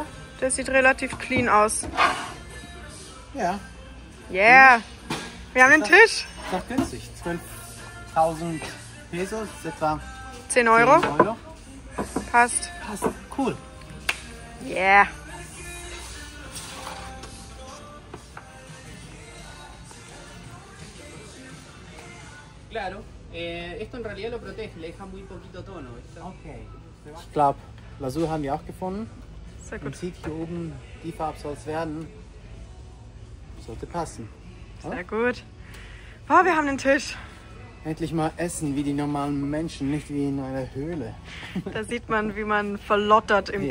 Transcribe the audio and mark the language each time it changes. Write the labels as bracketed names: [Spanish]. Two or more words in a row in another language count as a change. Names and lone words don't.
[German] das sieht relativ clean aus. Ja. Yeah! Wir haben den Tisch. Ist auch günstig. 12.000 Pesos, das ist etwa 10 Euro. 10 Euro. Passt. Passt, cool. Yeah. [Spanish] Claro, esto en realidad lo protege, le deja muy poquito tono. ¿Viste? [German] Okay. Ich glaube, Lasur haben wir auch gefunden. Sehr Man gut. sieht hier oben, die Farbe soll es werden. Sollte passen. Sehr gut. Boah, wir haben den Tisch. Endlich mal essen wie die normalen Menschen, nicht wie in einer Höhle. Da sieht man, wie man verlottert im